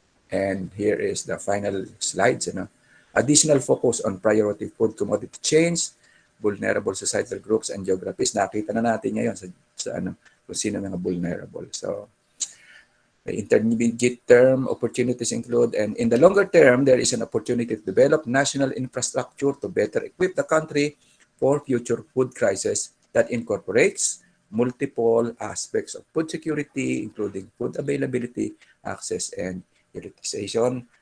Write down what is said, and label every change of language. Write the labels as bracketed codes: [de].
[en] And here is the final slides. Additional focus on priority food commodity chains, vulnerable societal groups and geographies. [tl] Nakita na natin ngayon sa kung sino mga vulnerable. [en] So, the intermediate term opportunities include, and in the longer term, there is an opportunity to develop national infrastructure to better equip the country for future food crisis that incorporates multiple aspects of food security, including food availability, access, and utilization.